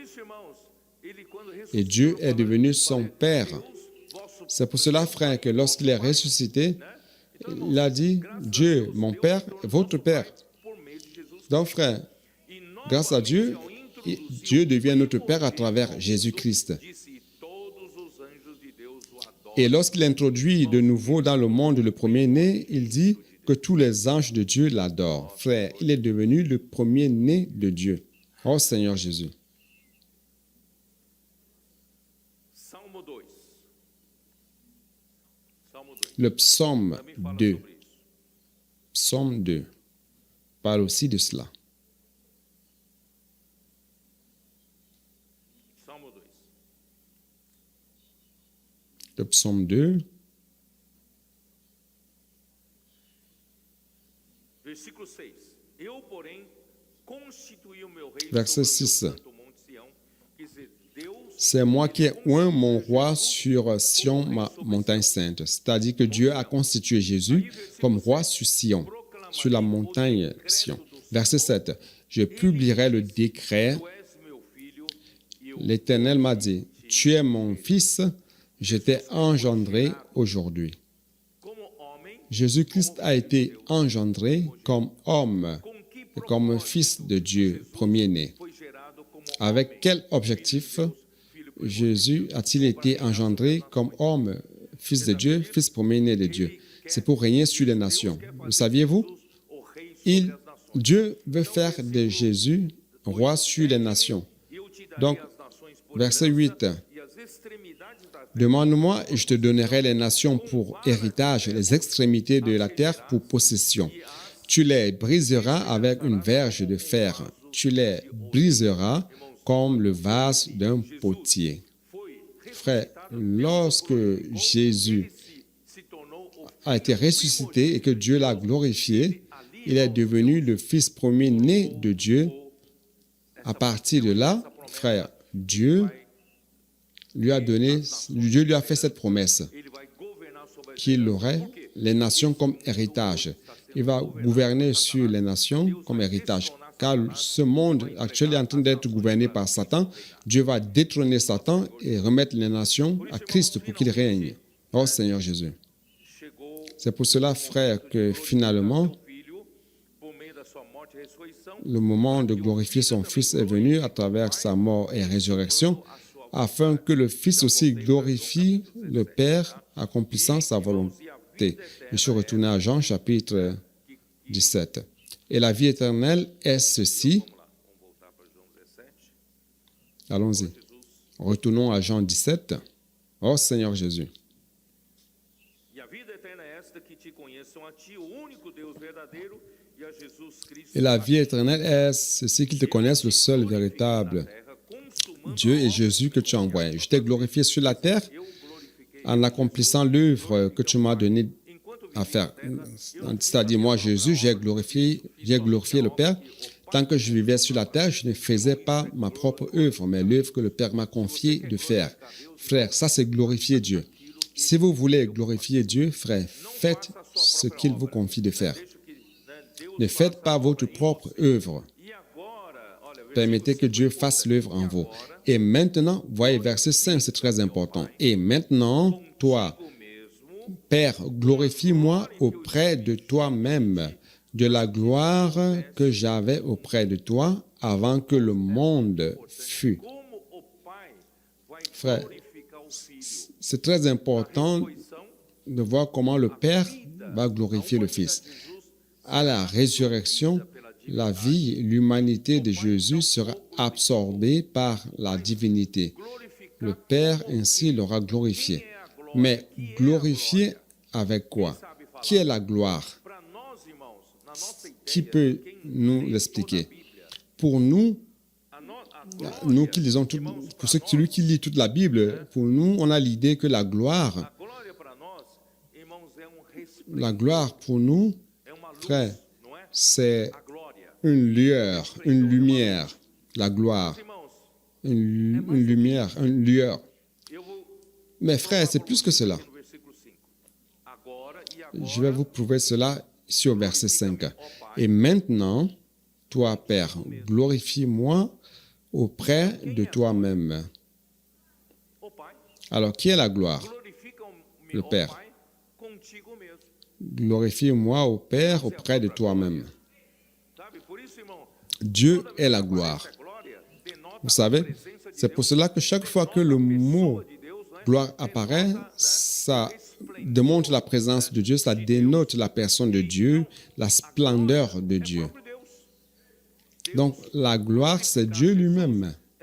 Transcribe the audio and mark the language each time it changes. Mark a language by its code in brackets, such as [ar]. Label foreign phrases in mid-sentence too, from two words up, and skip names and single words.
[fr] Et Dieu est devenu son Père. C'est pour cela, frère, que lorsqu'il est ressuscité, il a dit, Dieu, mon Père, votre Père. Donc, frère, grâce à Dieu, Et Dieu devient notre Père à travers Jésus-Christ. [pt] disse, e todos os anjos de Deus o adoram. [fr] Et lorsqu'il introduit de nouveau dans le monde le premier-né, il dit que tous les anges de Dieu l'adorent. Frère, il est devenu le premier-né de Dieu. Oh Seigneur Jésus. [pt] Salmo 2. Salmo 2. [fr] Le psaume [pt] Também fala 2. sobre isso. [fr] Psaume 2 parle aussi de cela. [pt] Salmo 2. [fr] Le psaume 2, [pt] Versículo 6. Eu, porém, constituí o meu rei [fr] Verset [pt] sobre o 6. meu santo monte Sião. Quer dizer, Deus [fr] c'est moi qui ai oint mon roi sur Sion, ma montagne sainte. C'est-à-dire que Dieu a constitué Jésus comme roi sur Sion, sur la montagne Sion. Verset 7. Je publierai le décret. [pt] tu és meu filho e o [fr] L'Éternel m'a dit, tu es mon fils, je t'ai engendré aujourd'hui. [pt] como homem [fr] Jésus-Christ a été engendré comme homme [pt] com que [fr] et comme fils de Dieu, premier-né. [pt] foi gerado como [fr] Avec quel objectif Jésus a-t-il été engendré comme homme, fils de Dieu, fils premier-né de Dieu? C'est pour régner sur les nations. Le saviez-vous? [pt] o rei [fr] Il, [pt] sobre as nações. [fr] Dieu veut faire de Jésus roi sur les nations. [pt] E eu te darei [fr] Donc, [pt] as nações por [fr] verset [pt] herança 8. e as extremidades da terra [fr] Demande-moi et je te donnerai les nations pour héritage et les extrémités de la terre pour possession. Tu les briseras avec une verge de fer. Tu les briseras comme le vase d'un potier. [pt] foi [fr] Frère, lorsque Jésus [pt] se tornou o [fr] a été ressuscité et que Dieu l'a glorifié, il est devenu le fils premier-né de Dieu. À partir de là, frère, Dieu lui a fait cette promesse [pt] ele vai governar sobre as [fr] qu'il aurait les nations comme héritage. Il va gouverner sur les nations comme héritage. Car ce monde actuel est en train d'être gouverné par Satan. Dieu va détrôner Satan et remettre les nations à Christ pour qu'il règne. Oh Seigneur Jésus. [pt] chegou [fr] C'est pour cela, frère, que finalement, [pt] o filho por meio da sua morte e ressurreição [fr] le moment de glorifier son Fils est venu à travers sa mort et résurrection, afin que le Fils aussi glorifie le Père, accomplissant sa volonté. Je suis retourné à Jean, chapitre 17. Et la vie éternelle est ceci. [pt] vamos voltar para João 17. [fr] Allons-y. Retournons à Jean 17. Oh Seigneur Jésus. [pt] E a vida eterna é esta, que te conheçam a ti, o único Deus verdadeiro, e a Jesus Cristo, [fr] Et la vie éternelle est ceci qu'ils te connaissent, le seul véritable [pt] terra, consumando [fr] Dieu et Jésus que tu as envoyé. Je t'ai glorifié sur la terre [pt] eu glorifiquei. [fr] en accomplissant l'œuvre que tu m'as donnée [pt] Enquanto [fr] à faire. C'est-à-dire, moi, Jésus, j'ai glorifié le Père. Tant que je vivais sur la terre, je ne faisais pas ma propre œuvre, mais l'œuvre que le Père m'a confiée de faire. Frère, ça, c'est glorifier Dieu. Si vous voulez glorifier Dieu, frère, faites ce qu'il vous confie de faire. [pt] deixo que Deus [fr] Ne faites pas votre propre œuvre. [pt] e agora, olha, [fr] Permettez que Dieu fasse l'œuvre en vous. Et maintenant, voyez verset 5, c'est très important. Et maintenant, toi, [pt] o mesmo [fr] Père, glorifie-moi auprès de toi-même, de la gloire que j'avais auprès de toi avant que le monde fût. [pt] como o Pai vai [fr] Frère, [pt] glorificar o Filho. [fr] c'est très important de voir comment le Père va glorifier le Fils. À la résurrection, la vie, l'humanité de Jésus sera absorbée par la divinité. Le Père ainsi l'aura glorifié. Mais glorifié avec quoi? Qui est la gloire? [pt] Para nós, irmãos, na nossa [fr] Qui [pt] ideia, [fr] peut nous l'expliquer? Pour nous, [pt] a [fr] nous qui lisons pour celui qui lit toute la Bible, pour nous, on a l'idée que la gloire [pt] glória para nós, irmãos, é respeito, [fr] la gloire pour nous, [pt] é uma luz, [fr] frère, [pt] não é? [fr] c'est [pt] A glória. [fr] une lueur, une lumière. La gloire, [pt] Irmãos, [fr] une lumière, une lueur. [pt] eu vou [fr] Mais frère, c'est plus que cela. [pt] no versículo 5. Agora e agora, [fr] Je vais vous prouver cela ici au verset 5. Et maintenant, toi, Père, glorifie-moi auprès de toi-même. [pt] ó Pai, [fr] Alors, qui est la gloire? [pt] glorifica [fr] Le [pt] ó [fr] Père. [pt] Pai contigo mesmo. [fr] Glorifie-moi au Père auprès de toi-même. [pt] Sabe? Por isso, irmão, [fr] Dieu est la gloire. [pt] essa glória [fr] Vous savez, c'est pour cela que chaque fois que le mot gloire apparaît, ça démontre la présence de Dieu, ça dénote la personne de Dieu, la splendeur de Dieu. Donc, la gloire, c'est Dieu lui-même.